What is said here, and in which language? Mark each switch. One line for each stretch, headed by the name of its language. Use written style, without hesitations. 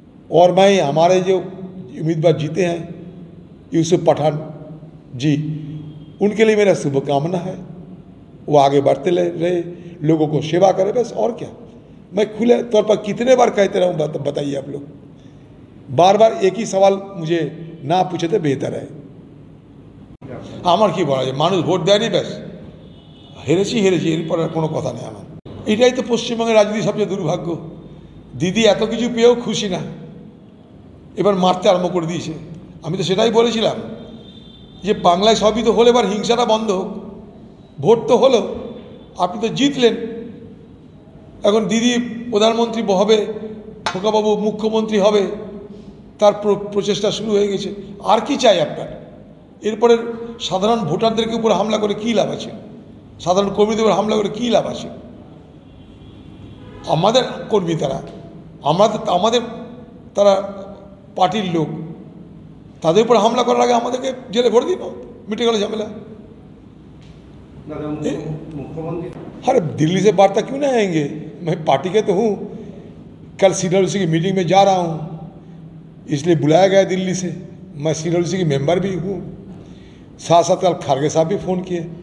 Hindi: और मैं हमारे जो उम्मीदवार जीते हैं यूसुफ पठान जी, उनके लिए मेरा शुभकामना है, वो आगे बढ़ते रहे, लोगों को सेवा करे, बस। और क्या, मैं खुले तौर पर कितने बार कहते रहूँ, बताइए आप लोग। बार बार एक ही सवाल मुझे ना पूछे तो बेहतर है।
Bangla: আমার কি বলা যায়, মানুষ ভোট দেয়নি, ব্যাস হেরেছি, এরপর আর কোনো কথা নেই আমার। এটাই তো পশ্চিমবঙ্গের রাজনীতির সবচেয়ে দুর্ভাগ্য। দিদি এত কিছু পেয়েও খুশি না, এবার মারতে আরম্ভ করে দিয়েছে। আমি তো সেটাই বলেছিলাম যে বাংলায় সবই তো হলো, এবার হিংসাটা বন্ধ হোক। ভোট তো হলো, আপনি তো জিতলেন, এখন দিদি প্রধানমন্ত্রী হবে, খোকাবাবু মুখ্যমন্ত্রী হবে, তার প্রচেষ্টা শুরু হয়ে গেছে। আর কি চাই আপনার? এরপরে সাধারণ ভোটারদেরকে উপর হামলা করে কী লাভ আছে? সাধারণ কর্মীদের উপর হামলা করে কী লাভ আছে? আমাদের কর্মী তারা, আমাদের তারা পার্টির লোক, তাদের উপর হামলা করার আগে আমাদেরকে জেলে ভরে দিন, मिटे गल झमेला।
Hindi: अरे दिल्ली से वार्ता क्यों नहीं आएंगे? मैं पार्टी के तो हूँ, कल सीनियर की मीटिंग में जा रहा हूँ, इसलिए बुलाया गया दिल्ली से। मैं सीनियर की मेंबर भी हूँ, साथ साथ कल खारगे साहब भी फ़ोन किए।